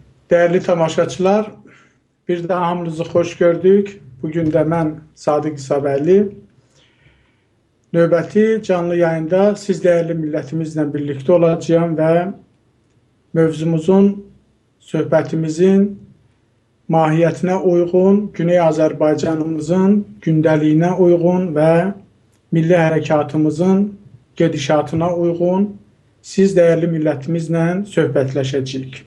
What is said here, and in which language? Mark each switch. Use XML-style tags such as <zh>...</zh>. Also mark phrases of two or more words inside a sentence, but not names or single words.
<az>Değerli tamaşaçılar, bir daha hamınızı xoş gördük. Bugün də mən Sadiq İsabəlli. Növbəti canlı yayında</az> <tr>siz değerli milletimizle birlikte olacağım ve</tr> <az>mövzumuzun, söhbətimizin mahiyyətinə uyğun, Güney Azərbaycanımızın gündəliyinə uyğun ve milli hərəkatımızın gedişatına uyğun</az> <tr>siz değerli milletimizle</tr> <az>söhbətləşəcəyik.</az>